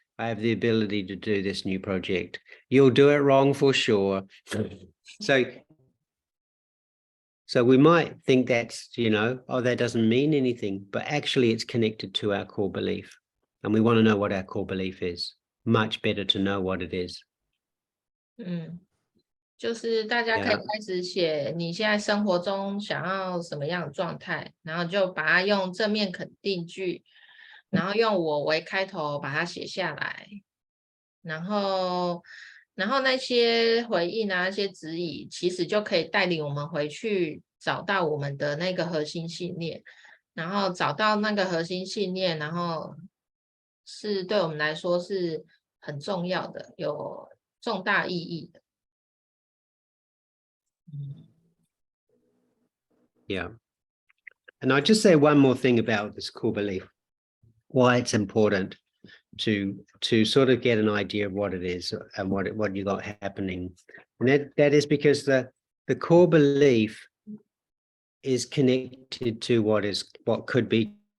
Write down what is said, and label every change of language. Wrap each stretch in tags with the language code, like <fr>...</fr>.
<en>I have the ability to do this new project. You'll do it wrong for sure. So we might think that's, that doesn't mean anything, but actually it's connected to our core belief. And we want to know what our core belief is. Much better to know what it is.</en> <zh>就是大家可以开始写你现在生活中想要什么样的状态，然后就把它用正面肯定句，然后用我为开头把它写下来，然后那些回应啊，那些指引，其实就可以带领我们回去找到我们的那个核心信念，然后找到那个核心信念，然后是对我们来说是很重要的，有重大意义的。</zh> <en>Yeah. And I'll just say one more thing about this core belief. why it's important to sort of get an idea of what it is and what you got happening. And that is because the core belief is connected to what could be.</en>